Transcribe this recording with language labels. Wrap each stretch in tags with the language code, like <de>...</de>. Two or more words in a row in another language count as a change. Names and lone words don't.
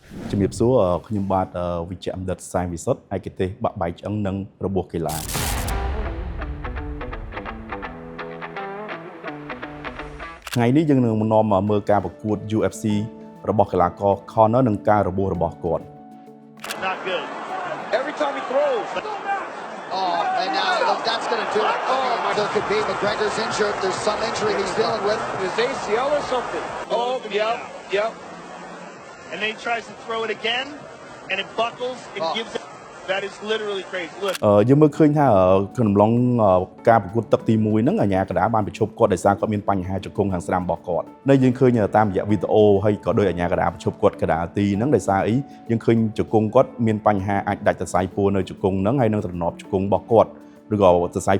<km>ជំរាបសួរខ្ញុំបាទវិជ្ជបណ្ឌិតសាយវិសុទ្ធឯកទេសបាក់បែកឆ្អឹងនិងរបួសកីឡាថ្ងៃនេះយើងនឹងនាំមកមើលការប្រកួត UFC របស់កីឡាករ Conor និងការរបួសរបស់គាត់</km> <en>Not good. Every time he throws. Oh, and now look, that's going to do it. There could be McGregor's injured. There's some injury he's dealing with. His ACL or something. Oh, yep. And then he tries to throw it again, and it buckles and gives it. That is literally crazy. Look.</en> <km>យើងមើលឃើញថាក្នុងឡុងការប្រកួតទឹកទី1ហ្នឹងអាញាកណ្ដាលបានប្រជុំគាត់ដោយសារគាត់មានបញ្ហាជង្គង់ខាងស្ដាំរបស់គាត់នៅយើងឃើញតាមរយៈវីដេអូហើយក៏ដោយអាញាកណ្ដាលប្រជុំគាត់កណ្ដាលទីហ្នឹងដោយសារអីយើងឃើញជង្គង់គាត់មានបញ្ហាអាចដាច់សរសៃពួរនៅជង្គង់ហ្នឹងហើយនឹងទ្រនាប់ជង្គង់របស់គាត់ឬក៏សរសៃ</km>